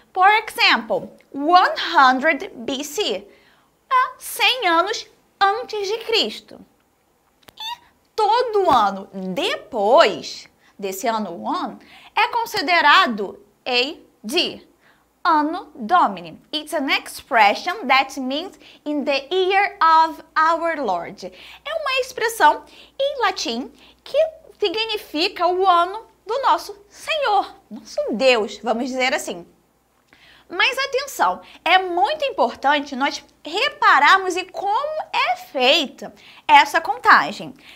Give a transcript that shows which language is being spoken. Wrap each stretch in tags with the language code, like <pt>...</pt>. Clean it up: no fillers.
<pt>Por exemplo, 100 BC, 100 anos antes de Cristo. E todo ano depois desse ano 1 é considerado AD, Anno Domini.</pt> <en>It's an expression that means in the year of our Lord.</en> <pt>É uma expressão em latim que significa o ano do nosso Senhor, nosso Deus, vamos dizer assim. Mas atenção, é muito importante nós repararmos em como é feita essa contagem.</pt>